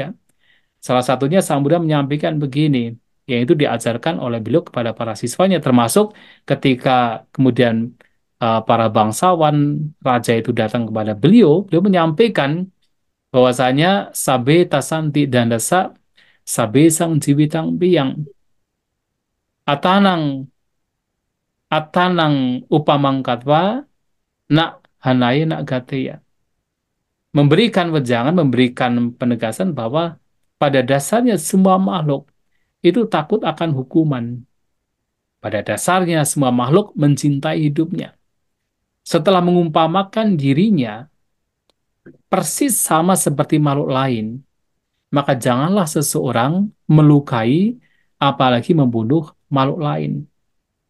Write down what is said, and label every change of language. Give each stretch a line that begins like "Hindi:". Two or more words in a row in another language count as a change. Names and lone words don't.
Indonesian: Salah satunya Sang Buddha menyampaikan begini, yaitu diajarkan oleh beliau kepada para siswanya, termasuk ketika kemudian para bangsawan raja itu datang kepada beliau, beliau menyampaikan bahwasanya
Pali: sabe tasanti dan dasa sabe sang jiwitang biyang atanang atanang upamang katwa nak hanaya nak gateya.
Indonesian: Memberikan wejangan, memberikan penegasan bahwa pada dasarnya semua makhluk itu takut akan hukuman. Pada dasarnya semua makhluk mencintai hidupnya. Setelah mengumpamakan dirinya persis sama seperti makhluk lain, maka janganlah seseorang melukai apalagi membunuh makhluk lain.